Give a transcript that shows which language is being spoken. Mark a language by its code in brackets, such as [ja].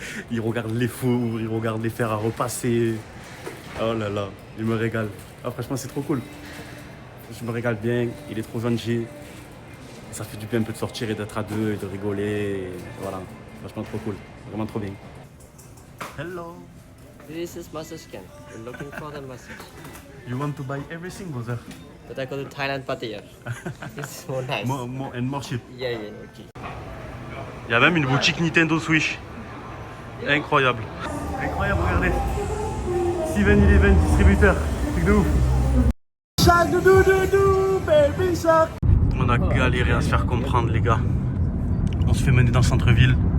[fr] Il regarde les fours, il regarde les fers à repasser. Oh là là, il me régale. Ah, franchement, c'est trop cool. Je me régale bien, il est trop gentil. Ça fait du bien un peu de sortir et d'être à deux et de rigoler. Et voilà, franchement, trop cool. Vraiment trop bien. Hello. [en] This is massage scan. We're looking for the massage. You want to buy everything, brother? But I go to Thailand party here. It's more nice. More cheap. Yeah, okay. [fr] Il y a même une boutique Nintendo Switch. Incroyable. Incroyable, regardez. 7-Eleven distributeur. Truc de ouf. [en] Baby shark. [fr] On a galéré à se faire comprendre, les gars. On se fait mener dans le centre-ville.